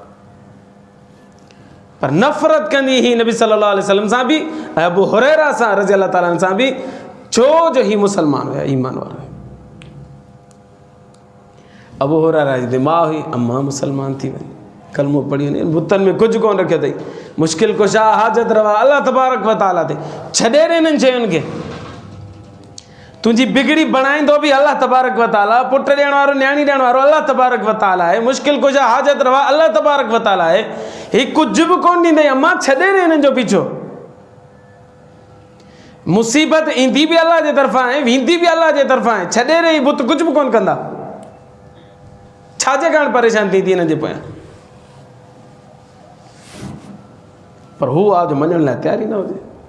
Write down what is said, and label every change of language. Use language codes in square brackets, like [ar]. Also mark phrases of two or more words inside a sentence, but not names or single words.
[sd] पर नफ़रत कंदी हुई नबी [ar] صلى الله عليه وسلم [sd] सां बि, अबू हुरैरा सां [ar] رضي الله تعالى [sd] सां बि, छो जो ही मुसलमान हुया, ईमान वारा। अबू हुरैरा जी दिमाग़ हुई, अम्मा मुसलमान थी वई, कलमो पढ़ी वञे, बुतनि में कुझु कोन रखियो अथई, मुश्किल कुशा हाजत रवा [ar] الله تبارك وتعالى [sd] ते, छॾे ॾे इन्हनि शयुनि खे। तुंहिंजी बिगड़ी बणाईंदो बि [ar] الله تبارك وتعالى, [sd] पुटु ॾियण वारो न्याणी ॾियण वारो [ar] الله تبارك وتعالى [sd] आहे, मुश्किल कुशा हाजत रवा [ar] الله تبارك وتعالى [sd] आहे। ही कुझु बि कोन ॾींदई, अम्मा छॾे ॾे हिननि जो पीछो। मुसीबत ईंदी बि अल्लाह जे तरफ़ां आहे, वेंदी बि अल्लाह जे तरफ़ां आहे, छॾे ॾे, बुत कुझु बि कोन कंदा। छाजे कारण परेशान थी हिननि जे पोयां? पर हू आहे जो मञण लाइ तयार ई न हुजे।